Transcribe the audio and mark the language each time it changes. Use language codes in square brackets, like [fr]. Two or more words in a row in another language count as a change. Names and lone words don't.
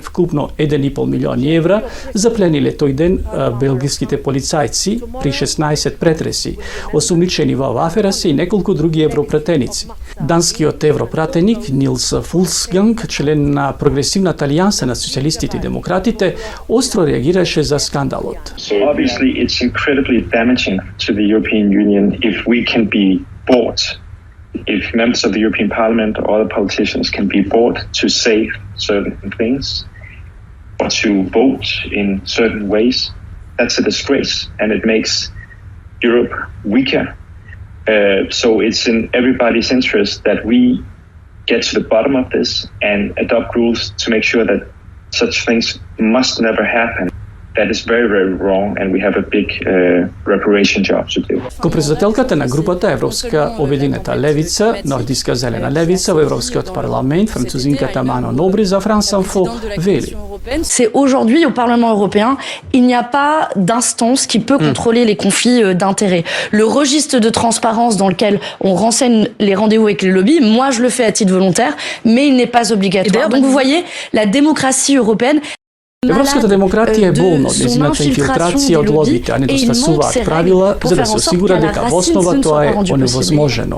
[mk] Вкупно 1,5 милиони евра заплениле тој ден белгиските полицајци при 16 претреси. Осумничени во оваа афера се и неколку други европратеници. Данскиот европратеник Нилс Фулсганг, член на прогресивната алијанса на социјалистите и демократите, остро реагираше за скандалот. [en] So obviously it's incredibly damaging to the European Union if we can be bought, if members of the European Parliament or other politicians can be bought to say certain things or to vote in certain ways. That's a disgrace, and it makes Europe weaker. So it's in everybody's interest that we get to the bottom of this and adopt rules to make sure that such things must never happen. That is very, very wrong, and we have a big reparation job to do. [mk] Ко-председателката на групата Европска обединета левица, Нордиска зелена левица во Европскиот парламент, французинката Мано Нобри за France Info, вели: [fr] C'est aujourd'hui au Parlement européen, il n'y a pas d'instance qui peut contrôler les conflits d'intérêts. Le registre de transparence dans lequel on renseigne les rendez-vous avec les lobbies, moi je le fais à titre volontaire, mais il n'est pas obligatoire. Donc vous voyez, la démocratie européenne. [mk] Европската демократија е болна од нејзината инфилтрација од лобите, а недостасуваат правила за да се осигура дека во основа тоа е оневозможено.